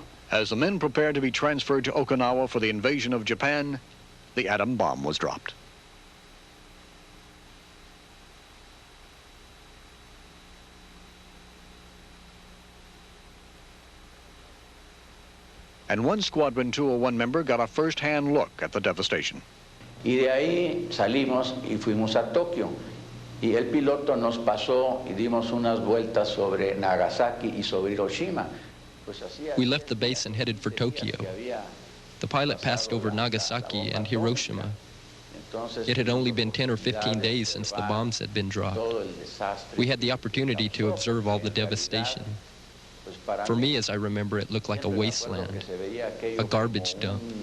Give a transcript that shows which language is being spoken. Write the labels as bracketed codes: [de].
[en] As the men prepared to be transferred to Okinawa for the invasion of Japan, the atom bomb was dropped. And one Squadron 201 member got a first-hand look at the devastation. [es] Y de ahí salimos y fuimos a Tokio. Y el piloto nos pasó y dimos unas vueltas sobre Nagasaki y sobre Hiroshima. [en] We left the base and headed for Tokyo. The pilot passed over Nagasaki and Hiroshima. It had only been 10 or 15 days since the bombs had been dropped. We had the opportunity to observe all the devastation. For me, as I remember, it looked like a wasteland, a garbage dump.